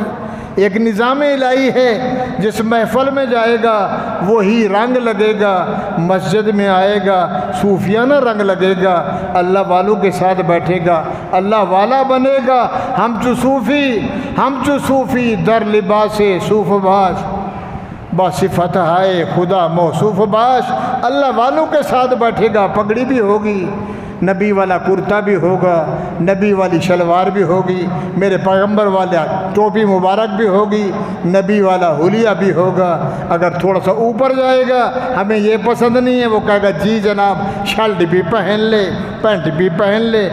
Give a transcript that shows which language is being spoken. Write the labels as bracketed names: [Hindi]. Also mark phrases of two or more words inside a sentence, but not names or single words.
[Urdu] ایک نظام الہی ہے، جس محفل میں جائے گا وہی رنگ لگے گا، مسجد میں آئے گا صوفیانہ رنگ لگے گا، اللہ والوں کے ساتھ بیٹھے گا، اللہ والا بنے گا۔ [Persian] ہم چو صوفی در لباس صوف باش، باصفت ہائے خدا موصوف باش، [Urdu] اللہ والوں کے ساتھ بیٹھے گا، پگڑی بھی ہوگی، نبی والا کرتا بھی ہوگا، نبی والی شلوار بھی ہوگی، میرے پیغمبر والا ٹوپی مبارک بھی ہوگی، نبی والا حلیہ بھی ہوگا۔ اگر تھوڑا سا اوپر جائے گا ہمیں یہ پسند نہیں ہے، وہ کہے گا جی جناب شرٹ بھی پہن لے، پینٹ بھی پہن لے۔